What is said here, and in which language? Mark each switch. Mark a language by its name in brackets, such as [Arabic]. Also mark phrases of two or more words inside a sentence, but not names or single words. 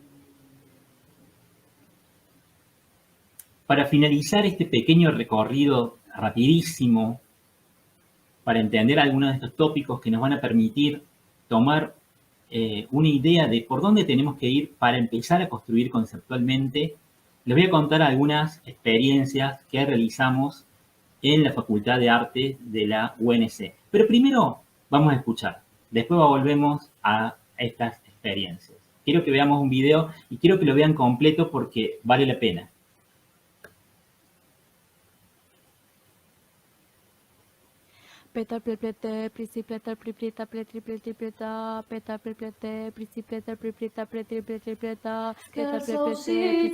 [Spanish] Para finalizar este pequeño recorrido rapidísimo, para entender algunos de estos tópicos que nos van a permitir tomar una idea de por dónde tenemos que ir para empezar a construir conceptualmente, les voy a contar algunas experiencias que realizamos en la Facultad de Artes de la UNC. Pero primero vamos a escuchar, después volvemos a estas experiencias. Quiero que veamos un video y quiero que lo vean completo porque vale la pena. Peta pleplete, pricipleta, priplita, pletripletipleta, peta pleplete, pricipleta, priplita, pletripletipleta, peta pleplete,